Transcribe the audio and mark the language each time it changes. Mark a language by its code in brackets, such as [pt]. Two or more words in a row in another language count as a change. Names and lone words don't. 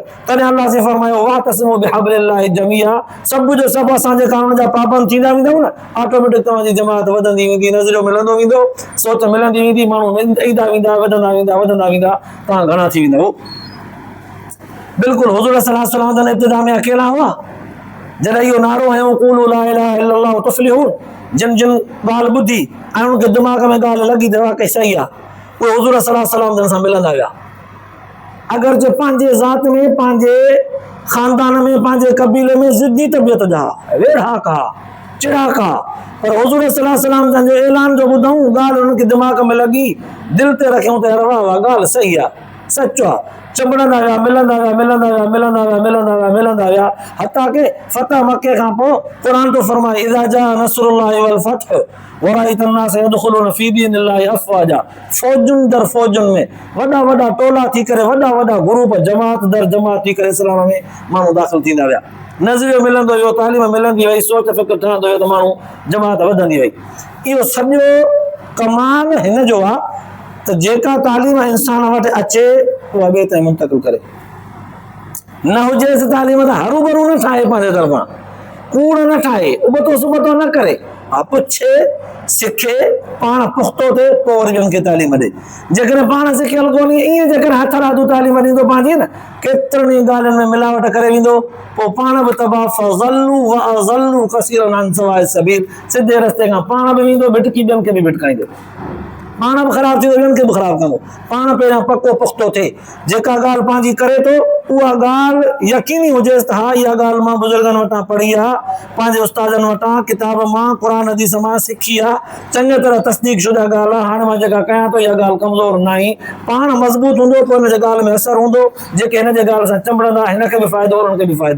[sd] तॾहिं अलाह से फरमायो [ar] واعتصموا بحبل الله جميعا, [sd] सभु जो सभु असांजे कानून जा पाबंद थींदा वेंदव न, ऑटोमेटिक तव्हांजी जमात वधंदी वेंदी, नज़रियो मिलंदो वेंदो, सोच मिलंदी वेंदी, माण्हू ईंदा वेंदा, वधंदा वेंदा, वधंदा वेंदा, तव्हां घणा थी वेंदव। बिल्कुलु हुज़ूर [ar] صلى الله عليه وسلم [sd] जन इब्तिदा में अकेला हुआ, जॾहिं इहो नारो हयो [ar] قولوا لا إله إلا الله تفلحوا, [sd] जिन जिन ॻाल्हि ॿुधी ऐं उनखे दिमाग़ में ॻाल्हि लॻी त वाक़ई सही आहे, उहे हुज़ूर [ar] صلى الله عليه وسلم [sd] जन सां मिलंदा विया। अगरचे पंहिंजे ज़ात में, पंहिंजे ख़ानदान में, पंहिंजे कबीले में ज़िद्दी तबियत जा, वेढ़ाक हा, चिड़ाक हा, पर हुज़ूर [ar] صلى الله عليه وسلم [sd] जन जे ऐलान जो ॿुधऊं, ॻाल्हि उन्हनि खे दिमाग़ में लॻी, दिलि ते रखियऊं त वाह वाह ॻाल्हि सही आहे, सचो आहे। चंबड़ंदा विया, मिलंदा विया, मिलंदा विया, मिलंदा विया, मिलंदा विया, मिलंदा विया, हता के फतह मके खां पोइ क़ुरान तो फरमाए [ar] إذا جاء نصر الله والفتح ورأيت الناس يدخلون في دين الله أفواجا, [sd] फौजुनि दर फौजुनि में वॾा वॾा टोला थी करे, वॾा वॾा ग्रुप, जमात दर जमात थी करे इस्लाम में माण्हू दाख़िल थींदा विया। नज़रियो मिलंदो वियो, तालीम मिलंदी वई, सोच फ़िक्र ठहंदो वियो त माण्हू जमात वधंदी वई। इहो सॼो कमाल हिन जो आहे त जेका तालीम इंसान वटि अचे उहा ॿिए ताईं मुंतक़िल करे, न हुजेसि तालीम त हरू भरू न ठाहे, पंहिंजे तरफ़ां कूड़ न ठाहे, उबतो सुबतो न करे, हा पुछे, सिखे, पाण पुख़्तो थिए, पोइ वरी ॿियनि खे तालीम ॾे। जेकॾहिं पाण सिखियल कोन्हे, ईअं जेकर हथ राधू तालीम ॾींदो पंहिंजी न, केतिरनि ई ॻाल्हियुनि में मिलावट करे वेंदो, पोइ पाण बि तबाह, [ar] فضلوا وأضلوا كثيرا عن سواء السبيل, [sd] सिधे रस्ते खां पाण बि वेंदो, भिटकी ॿियनि खे बि भिटकाईंदो, पाण बि ख़राबु थींदो, ॿियनि खे बि ख़राबु कंदो। पाण पहिरियां पको पुख़्तो थिए, जेका ॻाल्हि पंहिंजी करे थो उहा ॻाल्हि यकीनी हुजेसि त हा इहा ॻाल्हि मां बुज़ुर्गनि वटां पढ़ी आहे, पंहिंजे उस्तादनि वटां, किताब मां, क़ुरान हदीस मां सिखी आहे, चङी तरह तस्दीक़ शुदा ॻाल्हि आहे, हाणे मां जेका कयां थो इहा ॻाल्हि कमज़ोर न आहे, पाण मज़बूत हूंदो, पोइ हिन जे ॻाल्हि में असरु हूंदो, जेके हिन जे ॻाल्हि सां चंबड़ंदा, हिनखे बि फ़ाइदो, उन्हनि खे बि फ़ाइदो।